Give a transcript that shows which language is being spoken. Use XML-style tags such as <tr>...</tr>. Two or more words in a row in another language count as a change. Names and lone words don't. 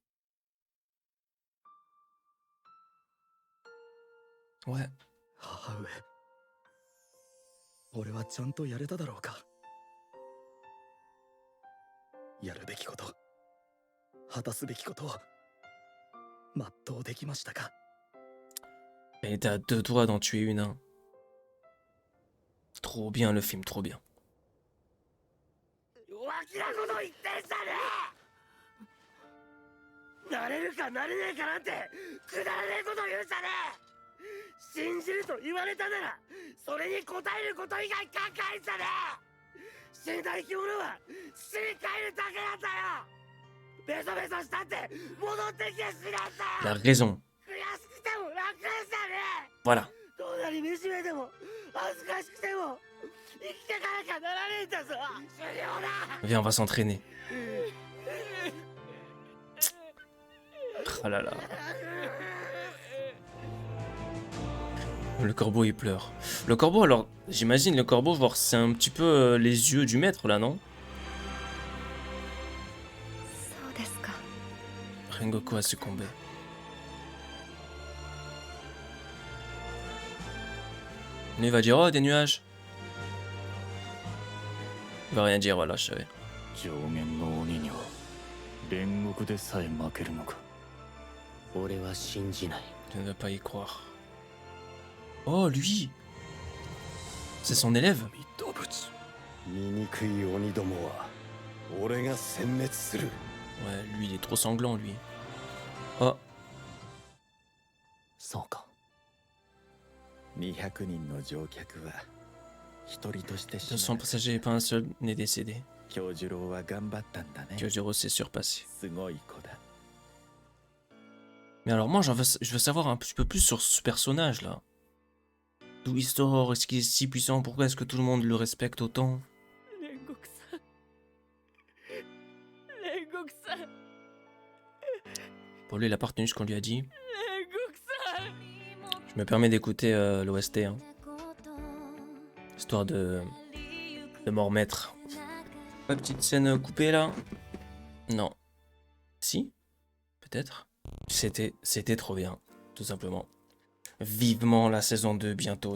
<fr>Ouais.</fr> <ja>母上俺はちゃんとやれただろうかやるべきこと果たすべきことを全うできましたか？</ja> <fr>Elle était à 2 doigts d'en tuer une, hein. Trop bien le film, trop bien.</fr> <ja>弱気なこと言ってんじゃねえ。なれるかなれねえかなんてくだらねえこと言うんじゃねえ。信じると言われたならそれに応えること以外考えんじゃねえ。死んだ生き物は死に帰るだけなんだよ。ベソベソしたって戻ってきて死なんだ</ja> <fr>Elle a</fr> <ja>よ。</ja> <fr>raison.</fr> <ja>悔しくても楽じゃねえ。</ja> <fr>Voilà.</fr> <ja>どんなに惨めでも恥ずかしくても生きてかなきゃならねえんだぞ。終了だ。</ja> <fr>Viens, on va s'entraîner. Oh là là. Le corbeau il pleure. Le corbeau, alors, j'imagine le corbeau, genre, c'est un petit peu les yeux du maître là, non?</fr> <ja>そうですか。</ja> <fr>Rengoku a succombé. Mais il va dire, oh, des nuages. Il va rien dire, voilà, je savais.</fr> <ja>上限の鬼には煉獄でさえ負けるのか。俺は信じない。</ja> <fr>Je ne veux pas y croire. Oh, lui! C'est son élève?</fr> <ja>動物。醜い鬼どもは俺が殲滅する。</ja> <fr>Ouais, lui, il est trop sanglant, lui. Oh,</fr> <ja>そうか。200人の乗客は一人として死</ja> <fr>200 passagers et pas un seul n'est décédé.</fr> <ja>京次郎は頑張ったんだね。</ja> <fr>Kyojiro s'est surpassé.</fr> <ja>すごい子だ。</ja> <fr>Mais alors, moi, je veux savoir un petit peu plus sur ce personnage-là. D'où il sort? Est-ce qu'il est si puissant? Pourquoi est-ce que tout le monde le respecte autant?</fr> <ja>煉獄さん煉獄さん</ja> <fr>Pour lui, il a pas retenu ce qu'on lui a dit.</fr> <ja>煉獄さん</ja> <fr>Je me permets d'écouter l'OST, hein, histoire de m'en remettre. La petite scène coupée là? Non. Si? Peut-être? C'était trop bien, tout simplement. Vivement la saison 2 bientôt.</fr>